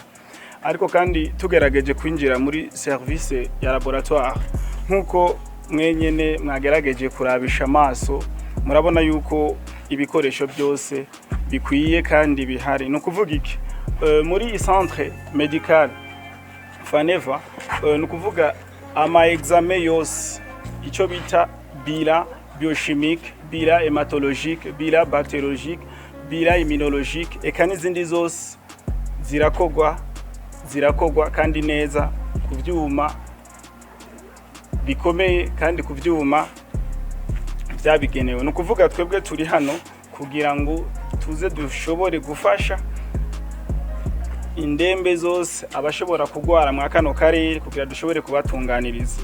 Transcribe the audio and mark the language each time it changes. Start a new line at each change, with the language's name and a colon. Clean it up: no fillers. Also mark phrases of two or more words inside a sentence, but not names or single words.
Rundi: Ariko kandi tugerageje kwinjira muri service ya laboratoire nkuko mwenyene mwagerageje kurabisha amaso, murabona yuko ibikoresho byose bikwiye kandi bihari. No kuvuga iki muri
French: centre médical
Rundi: Faneva, no kuvuga ama examen yose, icyo bita
French: bilan biochimique, bilan hématologique, bilan bactériologique, bilan immunologique,
Rundi: eka n'izindi zose zirakogwa kandi neza ku byuma bikomeye kandi ku byuma byabigenewe. No kuvuga twebwe turi hano kugira ngo tuze dushobore gufasha indembe zose abashobora kugwara mu kano karere kugira dushobore kubatunganiriza.